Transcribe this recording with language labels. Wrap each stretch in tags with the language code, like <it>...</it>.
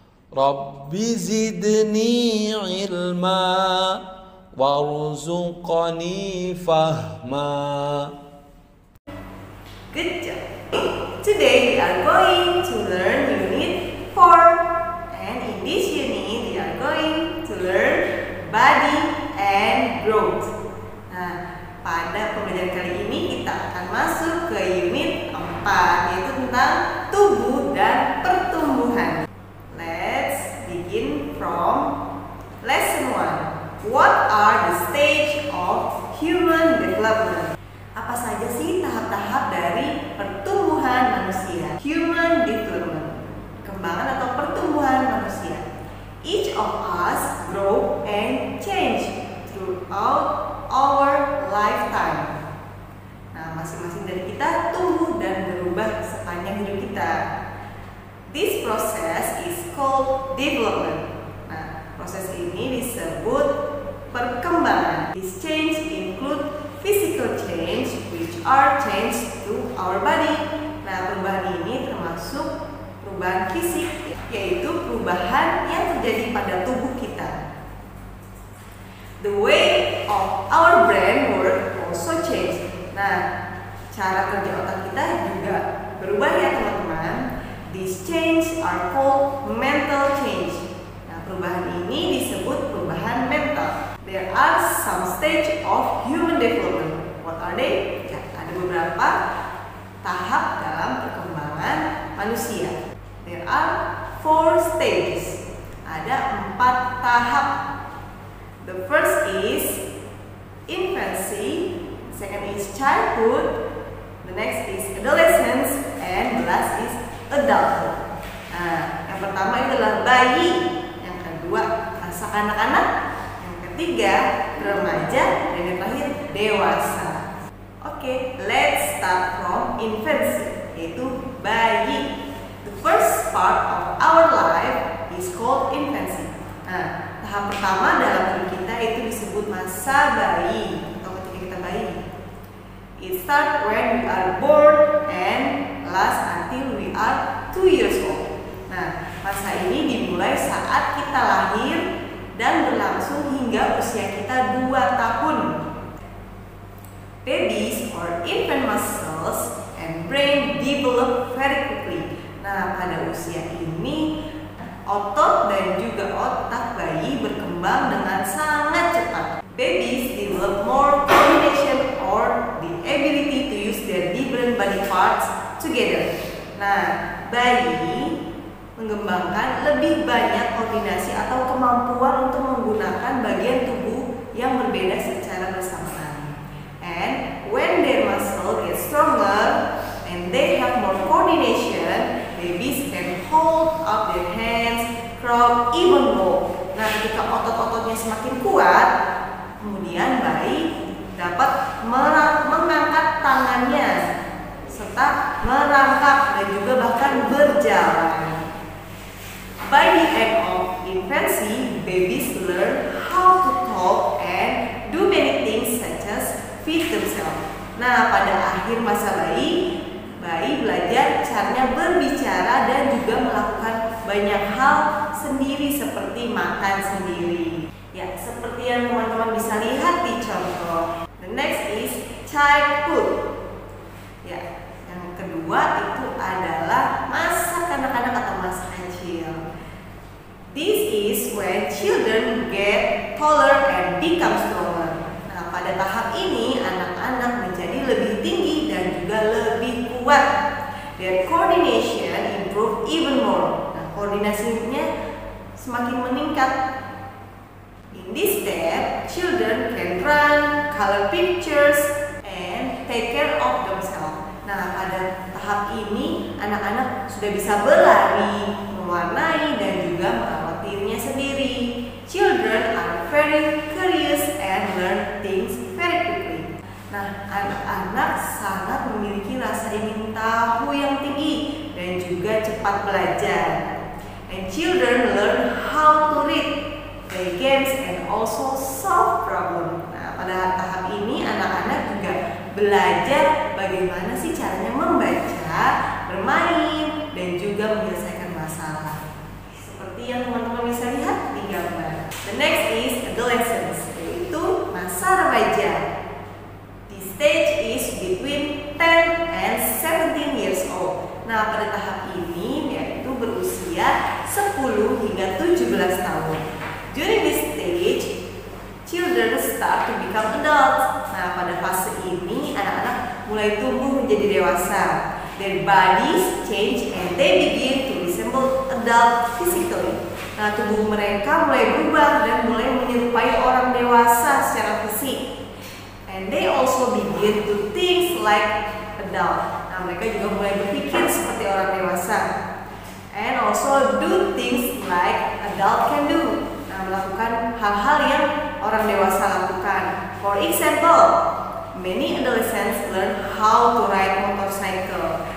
<ar>Rabbi zidni ilma warzuqni fahma.</ar> <en>Good job. Today we are going to learn Unit 4. And in this unit we are going to learn body and growth.</en> <id>Nah, pada pembelajaran kali ini kita akan masuk ke Unit 4, yaitu tentang tubuh dan pertumbuhan.</id> <en>Let's begin from lesson 1. What are the stage of human development?</en> <id>Apa saja sih tahap-tahap dari pertumbuhan manusia?</id> <en>Human development,</en> <id>perkembangan atau pertumbuhan manusia.</id> <en>Each of us grow and change throughout our lifetime.</en> <id>Nah, masing-masing dari kita tumbuh dan berubah sepanjang hidup kita.</id> <en>This process is called development.</en> <id>Nah, proses ini disebut perkembangan.</id> <en>This change include physical change, which are change to our body.</en> <id>Nah, perubahan ini termasuk perubahan fisik, yaitu perubahan yang terjadi pada tubuh kita.</id> <en>The way of our brain work also change.</en> <id>Nah, cara kerja otak kita juga berubah ya teman-teman.</id> <en>These change are called mental change.</en> <id>Nah, perubahan ini disebut perubahan mental.</id> <en>There are some stage of human development. What are they?</en> <id>Ya, ada beberapa tahap dalam perkembangan manusia.</id> <en>There are 4 stages.</en> <id>Ada 4 tahap.</id> <en>The first is infancy, second is childhood, the next is adolescence, and the last is adulthood.</en> <id>Nah, yang pertama itu adalah bayi, yang kedua masa kanak-kanak, yang ketiga remaja, dan yang terakhir dewasa.</id> <en>Oke, let's start from infancy,</en> <id>yaitu bayi.</id> <en>The first part of our life is called infancy.</en> <id>Nah, tahap pertama dalam hidup kita itu disebut masa bayi atau ketika kita bayi.</id> <en>It starts when we are born and last until we are 2 years old.</en> <id>Nah, masa ini dimulai saat kita lahir dan berlangsung hingga usia kita 2 tahun.</id> <en>Babies or infant muscles and brain develop very quickly.</en> <id>Nah, pada usia ini otot dan juga otak bayi berkembang dengan sangat cepat.</id> <en>Babies develop more coordination or the ability to use their different body parts together.</en> <id>Nah, bayi mengembangkan lebih banyak koordinasi atau kemampuan untuk menggunakan bagian tubuh yang berbeda secara bersamaan.</id> <en>And when their muscle gets stronger and they have more coordination, babies can hold up their hands, crawl, even walk.</en> <id>Nah, ketika otot-ototnya semakin kuat, kemudian bayi dapat mengangkat tangannya serta merangkak dan juga bahkan berjalan.</id> <en>By the end of infancy, babies learn how to talk and do many things such as feed themselves.</en> <id>Nah, pada akhir masa bayi belajar caranya berbicara dan juga melakukan banyak hal sendiri seperti makan sendiri. Ya, seperti yang teman-teman bisa lihat di contoh.</id> <en>The next is childhood.</en> <id>Ya, yang kedua itu adalah masa kanak-kanak atau masa kecil.</id> <en>This is when children get taller and become stronger.</en> <id>Nah, pada tahap ini anak-anak menjadi lebih tinggi dan juga lebih kuat.</id> <en>Their coordination improve even more.</en> <id>Nah, koordinasinya semakin meningkat.</id> <en>In this step, children can run, color pictures, and take care of themselves.</en> <id>Nah, pada tahap ini anak-anak sudah bisa berlari, mewarnai, dan juga merawat dirinya sendiri.</id> <en>Children are very curious and learn things very quickly.</en> <id>Nah, anak-anak sangat memiliki rasa ingin tahu yang tinggi dan juga cepat belajar.</id> <en>And children learn how to read, play games, and also solve problem.</en> <id>Nah, pada tahap ini anak-anak juga belajar bagaimana sih caranya membaca, bermain, dan juga menyelesaikan masalah. Seperti yang teman-teman bisa lihat di gambar.</id> <en>The next is adolescence,</en> <id>yaitu masa remaja.</id> <en>The stage is between 10 and 17 years old.</en> <id>Nah, pada tahap ini yaitu berusia 10 hingga 17 tahun.</id> <en>During this stage, children start to become adults.</en> <id>Nah, pada fase ini anak-anak mulai tumbuh menjadi dewasa.</id> <en>Their bodies change and they begin to resemble adult physically.</en> <id>Nah, tubuh mereka mulai berubah dan mulai menyerupai orang dewasa secara fisik.</id> <en>And they also begin to think like adult.</en> <id>Nah, mereka juga mulai berpikir seperti orang dewasa.</id> <en>And also do things like adult can do.</en> <id>Nah, melakukan hal-hal yang orang dewasa lakukan.</id> <en>For example, many adolescents learn how to ride motorcycle.</en>